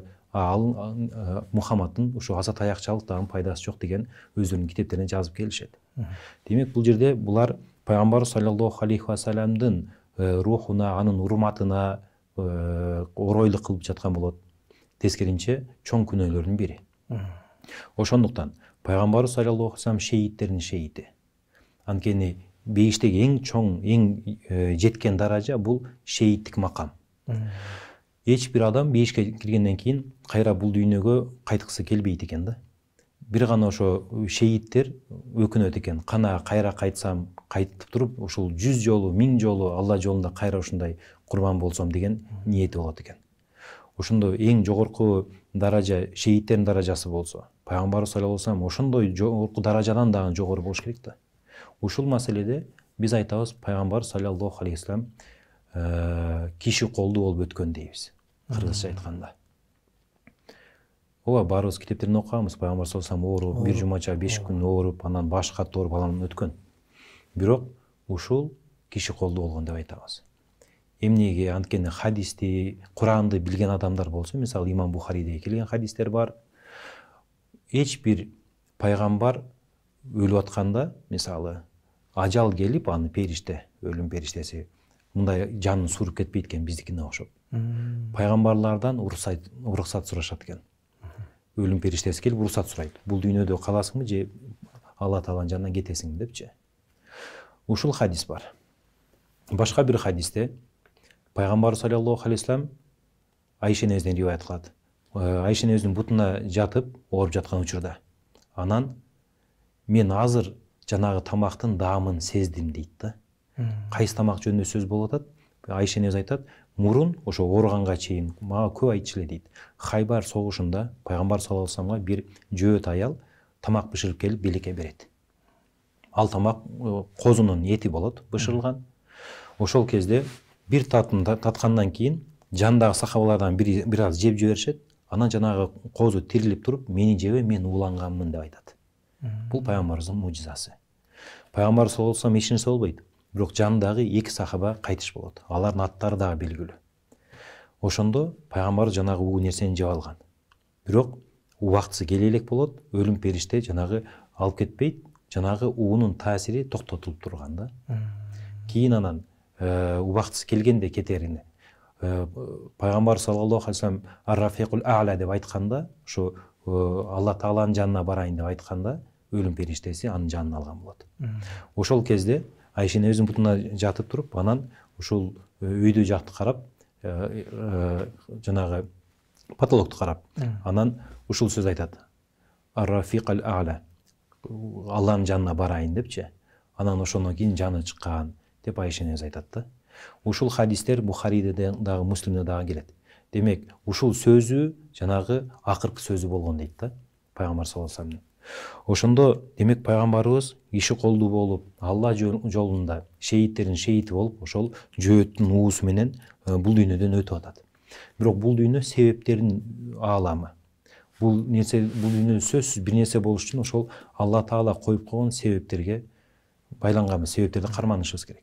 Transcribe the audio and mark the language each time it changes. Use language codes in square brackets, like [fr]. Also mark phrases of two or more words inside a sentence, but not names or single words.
[ky] Ал Мухаммаддын ушу аса таякчылыктагы пайдасы жок деген өздөрүнүн китептерине жазып келишет. Демек бул жерде булар пайгамбар [ar] صلى الله عليه وسلم [ky] рухуна, анын урматына оройлук кылып жаткан болот. Тескеринче чоң күнөөлөрдүн бири. Ошондуктан пайгамбар [ar] صلى الله عليه وسلم [ky] шейиттердин шейити. Анткени бейиштеги эң чоң, эң жеткен даража бул шейиттик макам. Эч бир адам бейишке киргенден кийин кайра бул дүйнөгө кайткысы келбейт экен да. Бир гана ошо шейиттер өкүнөт экен. Кана кайра кайтсам, кайтып туруп, ушул 100 жолу, 1000 жолу Алла жолунда кайра ушундай курбан болсом деген ниети болот экен. Ошондо эң жогорку даража шейиттердин даражасы болсо, пайгамбар [ar] صلى الله عليه وسلم [ky] ошондой жогорку даражадан дагы жогору болуш керек да. Ушул маселеде биз айтабыз, пайгамбар [ar] صلى الله عليه وسلم [ky] киши колду болуп өткөн дейбиз. Кыргызча айтканда. Ооба баарыбыз китептерин окуганбыз. Пайгамбар [ar] صلى الله عليه وسلم [ky] ооруп, бир жумача 5 күн ооруп, анан баш катты ооруп анан өткөн. Бирок ушул киши колду болгон деп айтабыз. Эмнеге? Анткени хадисти, Куранды билген адамдар болсо, мисалы Имам Бухариде келген хадистер бар. Эч бир пайгамбар өлүп атканда, мисалы ажал келип, аны периште, өлүм периштеси мындай жанын суруп кетпейт экен биздикине окшоп. Пайгамбарлардан уруксат сурашат экен. Өлүм периштеси келип уруксат сурайт. Бул дүйнөдө каласыңбы же Алла Тааланын жанына кетесиңби депчи. Ушул хадис бар. Башка бир хадисте пайгамбар [ar] صلى الله عليه وسلم [ky] Айша энебизден риваят кылат. Айша энебиздин бутуна жатып ооруп жаткан учурда анан мен азыр жанагы тамактын даамын сездим дейт да. Кайсы тамак жөнүндө сөз болуп атат? Айша энебиз айтат, мурун ошо ооруганга чейин мага көп айтчу эле дейт. Хайбар согушунда пайгамбар [ar] صلى الله عليه وسلم [ky] бир жөөт аял тамак бышырып келип белекке берет. Ал тамак козунун эти болот, бышырылган. Ошол кезде бир татымда таткандан кийин жандагы сахабалардан бир аз жеп жиберишет. Анан жанагы козу тирилип туруп, мени жебе, мен ууланганмын деп айтат. Бул пайгамбарыбыздын мужизасы. Пайгамбар [ar] صلى الله عليه وسلم [ky] эч нерсе болбойт. Бирок жандагы 2 сахаба кайтыш болот. Алардын аттары дагы белгилүү. Ошондо пайгамбар жанагы уу нерсени жеп алган. Бирок убактысы келе элек болот, өлүм периште жанагы алып кетпейт, жанагы уунун таасири токтотулуп турган да. Кийин анан убактысы келгенде кетерине пайгамбар [ar] صلى الله عليه وسلم الرفيق الأعلى [ky] деп айтканда, ошо Алла Тааланын жанына барайын деп айтканда, өлүм периштеси анын жанын алган болот. Ошол кезде Айша энебиздин бутуна жатып туруп, анан ушул үйдү жакты карап, жанагы потолокту карап, анан ушул сөз айтат. [ar] الرفيق الأعلى. [ky] Алланын жанына барайын депчи. Анан ошондон кийин жаны чыккан деп Айша энебиз айтат да. Ушул хадистер Бухариде дагы, Муслимде дагы келет. Демек, ушул сөзү жанагы акыркы сөзү болгон дейт да, пайгамбар [ar] صلى الله عليه وسلم. [ky] Ошондо демек пайгамбарыбыз киши колду болуп, Алла жолунда шейиттердин шейити болуп, ошол жөөттүн уусу менен бул дүйнөдөн өтүп атат. Бирок бул дүйнө себептердин ааламы. Бул дүйнөдө сөзсүз бир нерсе болуш үчүн ошол Алла Таала коюп койгон себептерге байланганбыз, себептерди карманышыбыз керек.